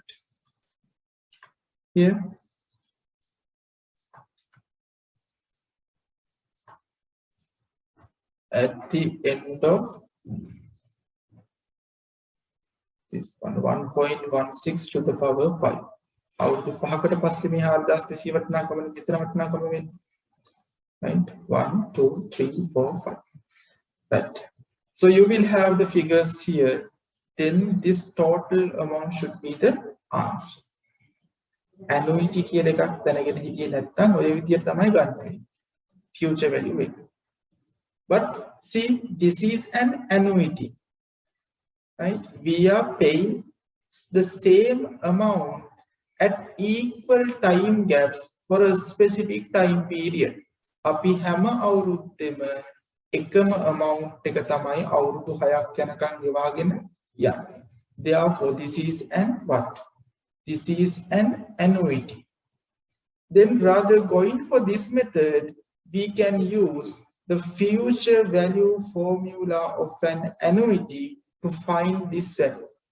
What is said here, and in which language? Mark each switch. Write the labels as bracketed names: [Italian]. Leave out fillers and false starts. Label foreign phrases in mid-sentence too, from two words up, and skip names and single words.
[English] Here. At the end of this one, 1.16 to the power 5. [Sinhala] අවුරුදු 5කට පස්සේ මේ 4200 වටිනාකම විතර වටිනාකම වෙන්නේ. [English] Right? 1, 2, 3, 4, 5. Right. So you will have the figures here. Then this total amount should be the answer. [Sinhala] Annuity කියලා එකක් දැනගෙන හිටියේ නැත්නම් ඔය විදියට තමයි ගන්න වෙන්නේ. [English] Future value එක. But see, this is an annuity. Right? We are paying the same amount at equal time gaps for a specific time period. [Sinhala] අපි හැම අවුරුද්දෙම එකම amount එක තමයි අවුරුදු 6ක් යනකම් ගෙවාගෙන යන්නේ. [English] Therefore, this is an what? This is an annuity. Then rather going for this method, we can use the future value formula of an annuity to find this value.